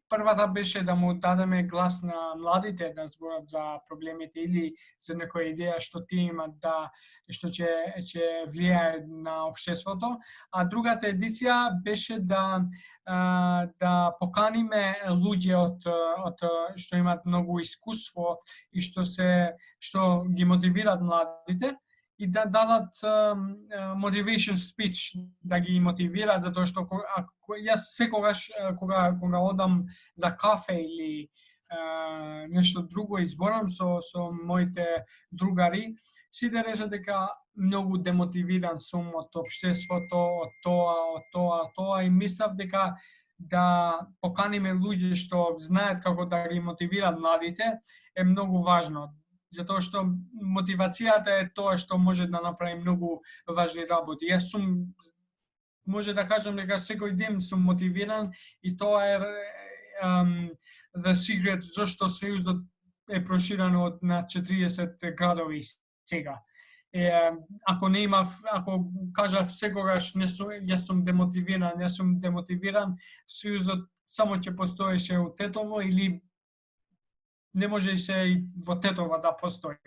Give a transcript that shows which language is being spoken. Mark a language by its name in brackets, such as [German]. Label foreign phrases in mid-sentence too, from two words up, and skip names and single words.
[Macedonian] Првата беше да му дадеме глас на младите да зборат за проблемите или за некоја идеја што тие имат што ќе влијае на општеството, а другата едиција беше да поканиме луѓе од што имат многу искуство и што ги мотивираат младите, и да дадат [English] motivation speech, [Macedonian] да ги мотивираат, затоа што јас секогаш кога одам за кафе или нешто друго и зборам со моите другари, сите речат дека многу демотивиран сум од општеството, од тоа и мислев дека да поканиме луѓе што знаат како да ги мотивираат младите е многу важно. Затоа што мотивацијата е тоа што може да направи многу важни работи. Јас може да кажам дека секој ден сум мотивиран и тоа е [English] the secret [Macedonian] зашто Сојузот е проширен на 40 градови сега. Ако кажав секогаш јас сум демотивиран, Сојузот само ќе постоеше у Тетово или не може и во Тетово да постои.